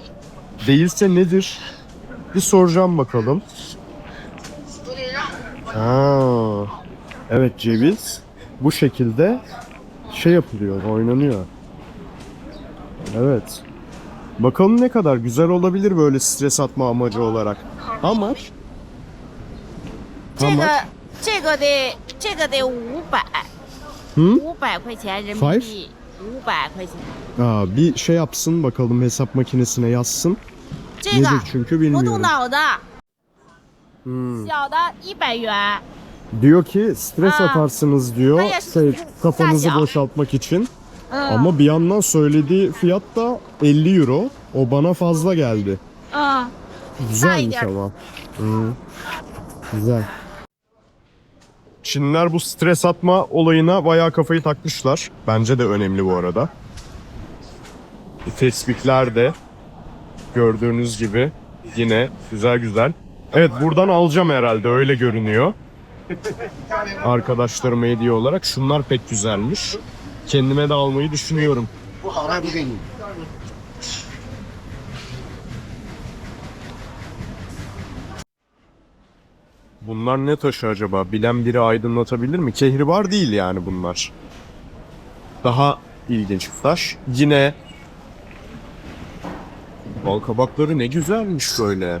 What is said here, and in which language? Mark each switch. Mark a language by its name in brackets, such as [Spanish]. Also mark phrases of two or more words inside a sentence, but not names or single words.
[Turkish] Değilse nedir? Bir soracağım bakalım. Evet, ceviz bu şekilde şey yapılıyor, oynanıyor. Evet. Bakalım ne kadar güzel olabilir böyle stres atma amacı olarak. Ama [Chinese] 这个得500， 500块钱人民币，500块钱。 [Turkish] Bir şey yapsın bakalım, hesap makinesine yazsın. [Chinese] 这个 [Turkish] Nedir çünkü [Chinese] 不动 [Turkish] bilmiyorum. [Chinese] 脑的，小的100元。 [Turkish] Diyor ki stres Aa. atarsınız diyor. Hayır, Kafanızı sadece- boşaltmak için. 嗯 Ama bir yandan söylediği fiyat da 50 euro. O bana fazla geldi. 嗯， Güzelmiş Hayır. ama. Güzel. Çinliler bu stres atma olayına bayağı kafayı takmışlar. Bence de önemli bu arada. Bu tespitler de gördüğünüz gibi yine güzel güzel. Evet, buradan alacağım herhalde, öyle görünüyor. Arkadaşlarıma hediye olarak. Şunlar pek güzelmiş. Kendime de almayı düşünüyorum. [Chinese] 不好的不给你。 [Turkish] Bunlar ne taşı acaba? Bilen biri aydınlatabilir mi? Kehribar değil yani bunlar. Daha ilginç bir taş. Yine bal kabakları ne güzelmiş böyle.